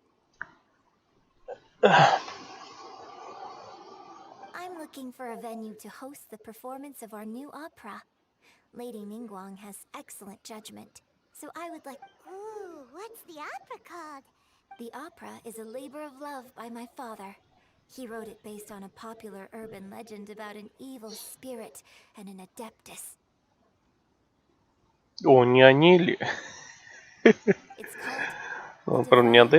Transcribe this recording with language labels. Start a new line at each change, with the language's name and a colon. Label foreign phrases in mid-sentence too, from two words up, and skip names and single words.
English: I'm looking for a venue to host the performance of our new opera. Lady Ningguang has excellent judgment, so I would like... Ooh, what's the opera called? The opera is A Labor of Love by my father. He wrote it based on a popular urban legend about an evil spirit and an adeptus.
Russian: О, не они ли?
English: It's called
Russian: Он,
English: The
Russian: правда, не
English: Divine
Russian: адепт.